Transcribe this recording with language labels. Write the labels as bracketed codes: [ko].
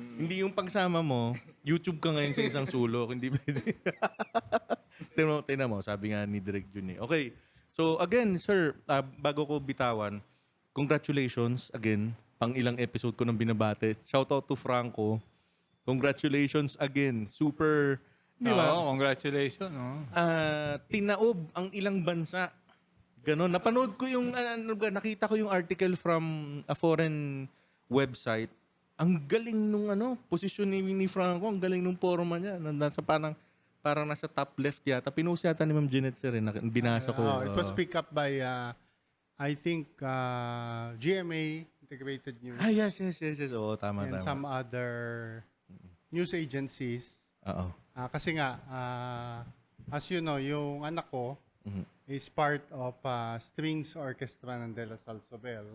[tl] Hindi yung pagsama mo, YouTube ka ngayon sa isang sulok. Hindi pwede. Tingnan mo, sabi nga ni Direk Jun eh. Okay. [en] So again, sir, [tl] bago ko bitawan, [en] congratulations again. [tl] Pang ilang episode ko nang binabate. [en] Shoutout to Franco. Congratulations again. [tl] Super, di ba? Oo, congratulations. No? Tinaob ang ilang bansa. Ganon. Napanood ko yung, nakita ko yung article [en] from a foreign website. [tl] Ang galing nung posisyon ni Franco, ang galing nung forma niya. Nasa parang nasa top left yata. Pinost yata ni Ma'am Jeanette sir, binasa ko. [en] It was picked up by, I think, GMA, Integrated News, [tl] Yes. Oo, tama. [en] and some other news agencies. [tl] Oo. Kasi nga, [en] as you know, [tl] yung anak ko [en] is part of [tl] Strings Orchestra ng De La Salle Sobel.